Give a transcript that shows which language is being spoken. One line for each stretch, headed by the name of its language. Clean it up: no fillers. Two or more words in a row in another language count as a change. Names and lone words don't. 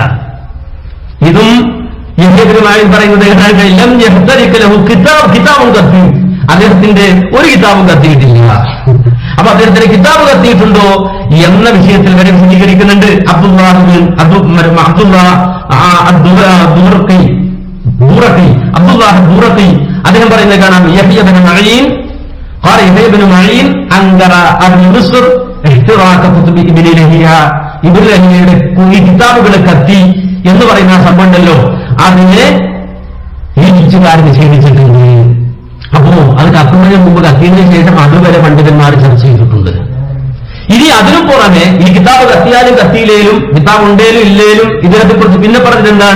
Malayalam: ഇതും യഹ്യ ബിൻ മഈൻ പറയുന്നത്
Arabic: لم يحترق له كتاب
Malayalam: കത്തി, അദ്ദേഹത്തിന്റെ ഒരു കിതാബും കത്തിയിട്ടില്ല. അപ്പൊ അദ്ദേഹത്തിന്റെ കിതാബ് കത്തിയിട്ടുണ്ടോ എന്ന വിഷയത്തിൽ വരെ വിശദീകരിക്കുന്നുണ്ട്. അബ്ദുല്ലാഹ് ദൂറഖി അദ്ദേഹം പറയുന്നത് കാണാം.
Arabic: യഹ്യ ബിൻ മഈൻ قال يحيى بن معين أنكر أهل مصر احتراق كتب ابن لهيعة.
Malayalam: ഇബ്നു ലഹിയയുടെ ഈ കിതാബുകളെ കത്തി എന്ന് പറയുന്ന ആ സംഭവം ഉണ്ടല്ലോ, അതിനെ ഈജിപ്തുകാർ നിഷേധിച്ചിട്ടുണ്ട്. അപ്പോ അത് കത്തുന്നതിന് മുമ്പ് കത്തിയതിനു ശേഷം അതുവരെ പണ്ഡിതന്മാർ ചർച്ച ചെയ്തിട്ടുണ്ട്. ഇനി അതിനു പുറമെ ഈ കിതാബ് കത്തിയാലും കത്തിയില്ലേലും, കിതാബ് ഉണ്ടേലും ഇല്ലേലും ഇതിനെ കുറിച്ച് പിന്നെ പറഞ്ഞത് എന്താണ്?